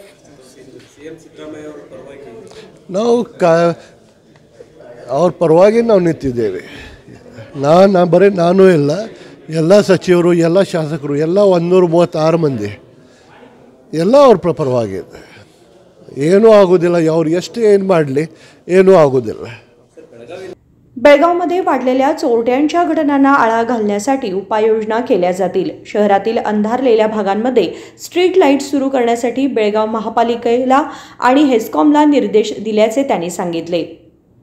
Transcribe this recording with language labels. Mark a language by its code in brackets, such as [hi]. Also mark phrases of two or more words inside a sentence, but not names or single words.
[kn] ನಾವು ಅವ್ರ ಪರವಾಗಿ ನಾವು ನಿಂತಿದ್ದೇವೆ. ಬರೀ ನಾನು ಇಲ್ಲ, ಎಲ್ಲ ಸಚಿವರು, ಎಲ್ಲ ಶಾಸಕರು, ಎಲ್ಲ 136 ಮಂದಿ ಎಲ್ಲ ಅವ್ರ ಪರವಾಗಿದೆ. ಏನೂ आगोदिಲ್ಲ. ಅವ್ರು ಎಷ್ಟು ಏನು ಮಾಡಲಿ ಏನೂ आगोदिಲ್ಲ. [mr] बेळगावमध्ये वाढलेल्या चोरट्यांच्या घटनांना आळा घालण्यासाठी उपाययोजना केल्या जातील. शहरातील अंधारलेल्या भागांमध्ये [en] street light [mr] सुरू करण्यासाठी बेळगाव महापालिकेला आणि हेस्कॉमला निर्देश दिल्याचे त्यांनी सांगितले.